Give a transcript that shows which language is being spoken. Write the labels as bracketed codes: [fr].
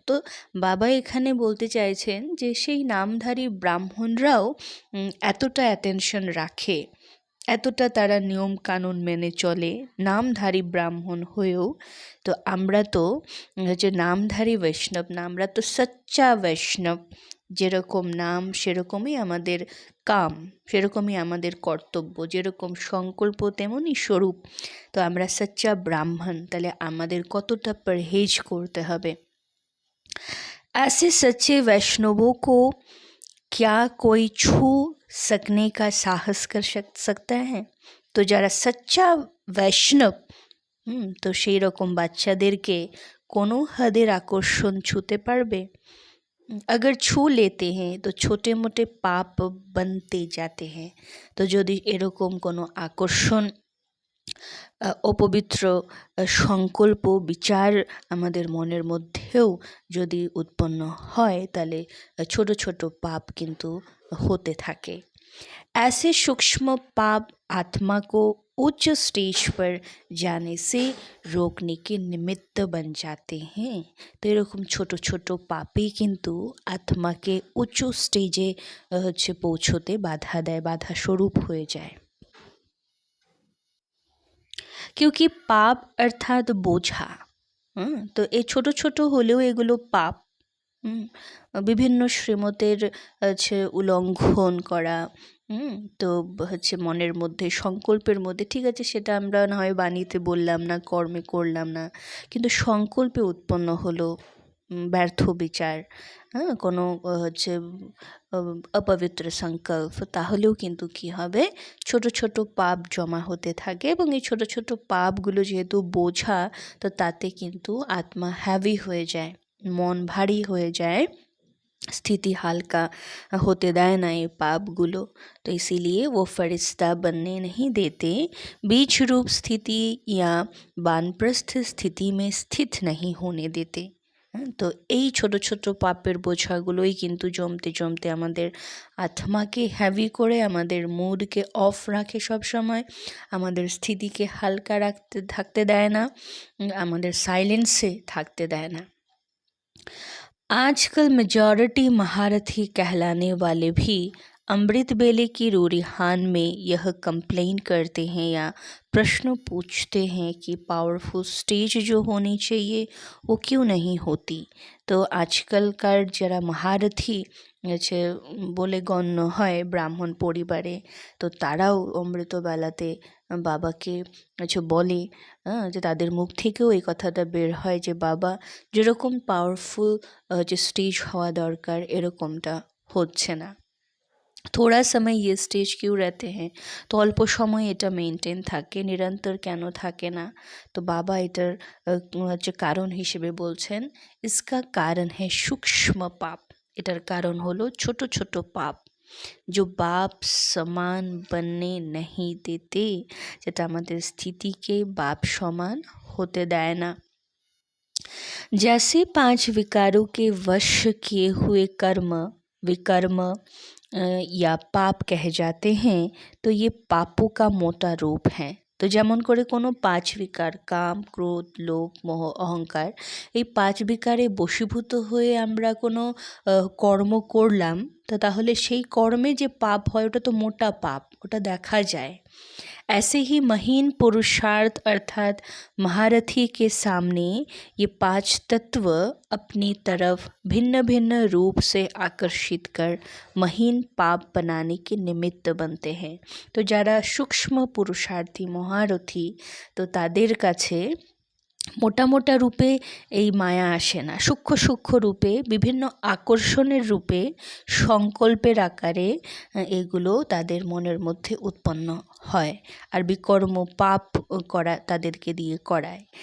[bn] তো বাবা এখানে বলতে চাইছেন যে সেই নামধারী ব্রাহ্মণরাও এতটা অ্যাটেনশন রাখে, এতটা তারা নিয়ম কানুন মেনে চলে নামধারী ব্রাহ্মণ হয়েও। তো আমরা তো যে নামধারী বৈষ্ণব না, আমরা তো সচ্চা বৈষ্ণব। যেরকম নাম সেরকমই আমাদের কাম, সেরকমই আমাদের কর্তব্য, যেরকম সংকল্প তেমনই স্বরূপ। তো আমরা সচ্চা ব্রাহ্মণ, তাহলে আমাদের কতটা পরহেজ করতে হবে। [hi] ऐसे सच्चे वैष्णवों को क्या कोई छू सकने का साहस कर सकता है। [bn] তো যারা সচ্চা বৈষ্ণব তো সেই রকম বাচ্চাদেরকে কোনো হাদের আকর্ষণ ছুঁতে পারবে। [hi] अगर छू लेते हैं तो छोटे मोटे पाप बनते जाते हैं। [bn] তো যদি এরকম কোনো আকর্ষণ অপবিত্র সংকল্প বিচার আমাদের মনের মধ্যেও যদি উৎপন্ন হয় তাহলে ছোট ছোট পাপ কিন্তু হতে থাকে। [hi] ऐसे सूक्ष्म पाप आत्मा को उच्च स्टेज पर जाने से रोकने के निमित्त बन जाते हैं। [bn] তো এরকম ছোট ছোট পাপই কিন্তু আত্মাকে উচ্চ স্টেজে হচ্ছে পৌঁছতে বাধা দেয়, বাধা স্বরূপ হয়ে যায়। क्योंकि পাপ অর্থাৎ বোঝা। তো এই ছোট ছোট হলেও এগুলো পাপ। বিভিন্ন শ্রীমতের হচ্ছে উল্লঙ্ঘন করা, তো হচ্ছে মনের মধ্যে সংকল্পের মধ্যে, ঠিক আছে সেটা আমরা না হয় বাণীতে বললাম না, কর্মে করলাম না, কিন্তু সংকল্পে উৎপন্ন হলো ব্যর্থ বিচার, কোনো হচ্ছে অপবিত্র সংকল্প, তাহলেও কিন্তু কি হবে ছোট ছোট পাপ জমা হতে থাকে। এবং এই ছোট ছোট পাপগুলো যেহেতু বোঝা, তো তাতে কিন্তু আত্মা হ্যাভি হয়ে যায়, মন ভারী হয়ে যায়। স্থিতিহাল होते দেয় না এই पापগুলো। [hi] तो इसीलिए वो फरिश्ता बनने नहीं देते, बीच रूप स्थिति या वानप्रस्थ स्थिति में स्थित नहीं होने देते। [bn] তো এই ছোট ছোট পাপের বোঝাগুলোই কিন্তু জমতে জমতে আমাদের আত্মাকে হ্যাভি করে, আমাদের মুডকে অফ রাখে সব সময়, আমাদের স্থিতিকে হালকা থাকতে দেয় না, আমাদের সাইলেন্সে থাকতে দেয় না। [hi] आजकल मेजॉरिटी महारथी कहलाने वाले भी अमृत बेले की रूरिहान में यह कंप्लेन करते हैं या प्रश्न पूछते हैं कि पावरफुल स्टेज जो होनी चाहिए वो क्यों नहीं होती। तो आजकल का जरा महारथी [bn] হচ্ছে বলে গণ্য হয় ব্রাহ্মণ পরিবারে, তো তারাও অমৃতবেলাতে বাবাকে বলে, যে তাদের মুখ থেকেও এই কথাটা বের হয় যে বাবা যেরকম পাওয়ারফুল যে স্টেজ হওয়া দরকার এরকমটা হচ্ছে না। [hi] थोड़ा समय ये स्टेज क्यों रहते हैं, [bn] তো অল্প সময় এটা মেনটেন থাকে, নিরন্তর কেন থাকে না। তো বাবা এটার কারণ হিসেবে বলছেন, [hi] इसका कारण है सूक्ष्म पाप। [bn] এটার কারণ হলো ছোট ছোট পাপ, [hi] जो बाप समान बनने नहीं देते, [bn] যেটা আমাদের স্থিতিকে বাপ সমান হতে দেয় না। [hi] जैसे 5 विकारों के वश किए हुए कर्म विकर्म या पाप कह जाते हैं, तो ये पापों का मोटा रूप है। [bn] তো যেমন করে কোনো 5 বিকার, কাম, ক্রোধ, লোভ, মোহ, অহংকার, এই 5 বিকারে বশীভূত হয়ে আমরা কোনো কর্ম করলাম, তো তাহলে সেই কর্মে যে পাপ হয় ওটা তো মোটা পাপ, ওটা দেখা যায়। [hi] ऐसे ही महीन पुरुषार्थ अर्थात महारथी के सामने ये 5 तत्व अपनी तरफ भिन्न भिन्न रूप से आकर्षित कर महीन पाप बनाने के निमित्त बनते हैं। [bn] तो যারা सूक्ष्म पुरुषार्थी महारथी, তো তাদের কাছে মোটা মোটা রূপে এই মায়া আসে না, সূক্ষ্ম সূক্ষ্ম রূপে, বিভিন্ন আকর্ষণের রূপে, সংকল্পের আকারে এগুলো তাদের মনের মধ্যে উৎপন্ন হয় আর বিকর্ম পাপ করা তাদেরকে দিয়ে করায়।